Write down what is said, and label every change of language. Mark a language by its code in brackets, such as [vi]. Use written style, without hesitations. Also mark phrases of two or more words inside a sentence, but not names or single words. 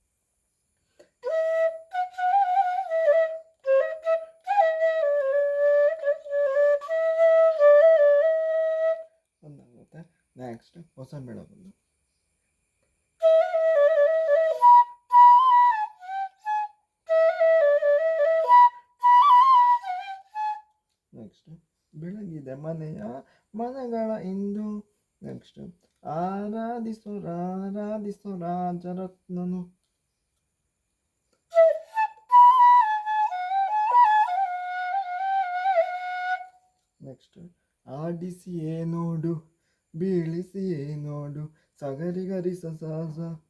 [kn] ಒಂದಾಗುತ್ತೆ. ನೆಕ್ಸ್ಟ್ ಹೊಸ ಬೆಳಗೊಂದು ನೆಕ್ಸ್ಟ್ ಬೆಳಗಿದೆ ಮನೆಯ ಮನಗಳ ಇಂದು. ನೆಕ್ಸ್ಟ್ ಆರಾಧಿಸೋ ರಾಜರತ್ನನು. ನೆಕ್ಸ್ಟ್ ಆಡಿಸಿಯೇ ನೋಡು ಬೀಳಿಸಿಯೇ ನೋಡು ಸಗರಿಗರಿ ಸ ಸ ಸ.